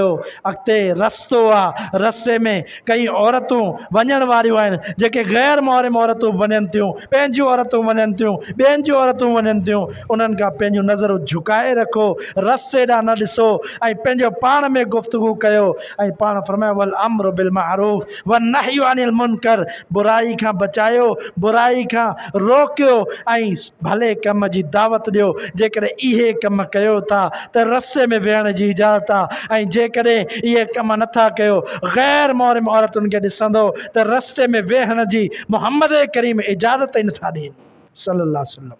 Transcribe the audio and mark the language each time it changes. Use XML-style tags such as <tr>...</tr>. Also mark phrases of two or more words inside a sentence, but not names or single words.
<sd>अॻिते रस्तो आहे, रस्ते में कई औरतूं वञण वारियूं आहिनि जेके गैर मुहरिम औरतूं वञनि थियूं, पंहिंजियूं औरतूं वञनि थियूं, ॿियनि जूं औरतूं वञनि थियूं। उन्हनि खां पंहिंजूं नज़रूं झुकाए रखो, रस्ते ॾांहुं न ॾिसो ऐं पंहिंजो पाण में गुफ़्तगू कयो। ऐं पाण फरमायो</sd> <ar>والأمر بالمعروف والنهي عن المنكر,</ar> <sd>बुराई खां बचायो, बुराई खां रोकियो ऐं भले कम जी दावत ॾियो। जेकॾहिं इहे कम कयो था त रस्ते में वेहण जी इजाज़त आहे, ऐं जेकॾहिं इहे कम नथा कयो, गैर मुहरिम औरतुनि खे ॾिसंदो त रस्ते में वेहण जी मोहम्मद करीम इजाज़त ई नथा ॾियनि</sd> <ar>صلى الله عليه وسلم.</ar>